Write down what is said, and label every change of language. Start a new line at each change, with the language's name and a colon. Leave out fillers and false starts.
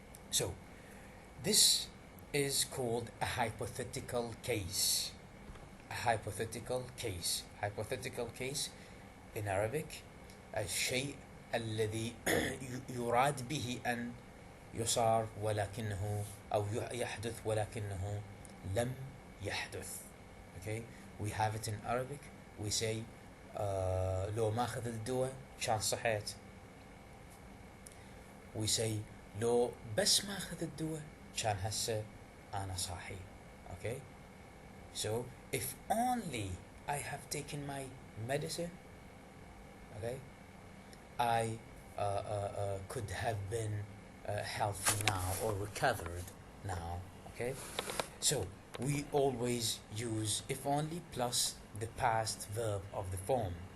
English: So, this is called a hypothetical case. A hypothetical case. Hypothetical case in Arabic
Arabic: الشيء الذي يراد به أن يصار ولكنه أو يحدث ولكنه لم يحدث. Okay, we have it in Arabic.
English: We say
Arabic: لو ما أخذ الدواء كان صحيت.
English: We say
Arabic: لو بس ما أخذ الدواء كان هسه أنا صاحي.
English: Okay, so if only I have taken my medicine, okay, I could have been healthy now or recovered now. Okay, so we always use if only plus the past verb of the form.